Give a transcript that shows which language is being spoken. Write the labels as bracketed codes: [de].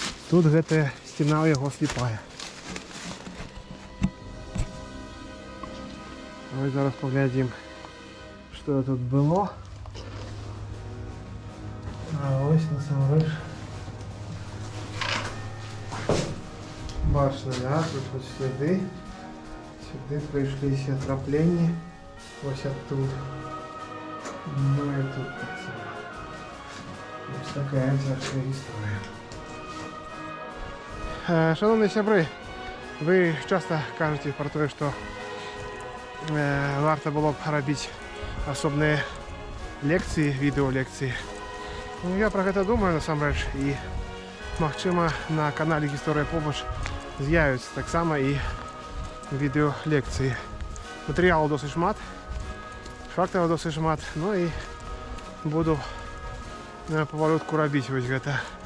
[be] Тут гэтая стена у яго слепая. [uk] Ось зараз поглядім, що тут було. [be] А ось насамрэч бачно, да? Тут ось сліди. [uk] Сюди прийшлися траплення. Ось оттуда. [be] Ну і тут так само. Ось така цяжка історія. [uk] Шановні сябри, ви часто кажете про те, що варто було б робити особні лекції, відеолекції. [be] Ну, я про гэта думаю насамрэч, і магчыма на канале Гісторыя побач з'явяцца таксама і відеолекції. Матэрыялу досыць шмат, фактаў досыць шмат, ну і буду павалютку рабіць вось гэта.